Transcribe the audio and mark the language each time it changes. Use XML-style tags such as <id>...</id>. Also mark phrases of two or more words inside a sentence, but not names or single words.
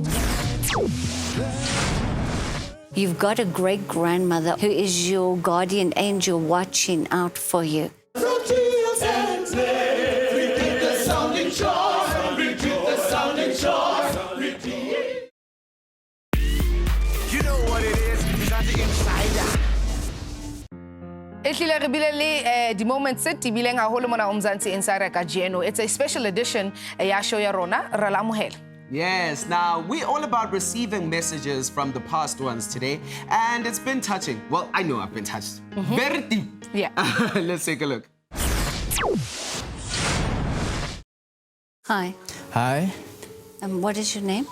<en>You've got a great grandmother who is your guardian angel watching out for you. You know what it is, Mzansi Insider.</en> <st>Ehlile re bile le di moments tse tibileng haholo mona o Mzansi Insider kajeno.</st> <en>It's a special edition</en> <st>ya show ya rona ra la amohela.</st> <en>Yes, now we're all about receiving messages from the past ones today, and it's been touching. Well, I know I've been touched. Very deep. Yeah. Let's take a look. Hi. Hi, What is your name?</en>